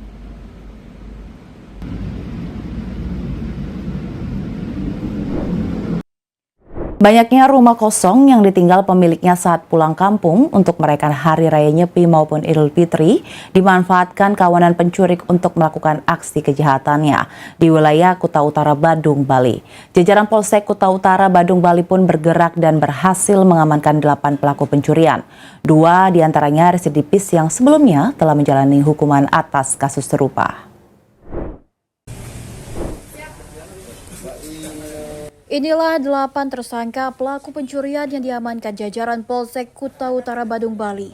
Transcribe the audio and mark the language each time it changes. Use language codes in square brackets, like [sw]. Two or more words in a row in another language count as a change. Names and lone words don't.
[id] Banyaknya rumah kosong yang ditinggal pemiliknya saat pulang kampung untuk merayakan Hari Raya Nyepi maupun Idul Fitri dimanfaatkan kawanan pencuri untuk melakukan aksi kejahatannya di wilayah Kuta Utara, Badung, Bali. Jajaran Polsek Kuta Utara, Badung, Bali pun bergerak dan berhasil mengamankan 8 pelaku pencurian. 2 diantaranya residivis yang sebelumnya telah menjalani hukuman atas kasus serupa. Inilah 8 tersangka pelaku pencurian yang diamankan jajaran Polsek Kuta Utara, Badung, Bali.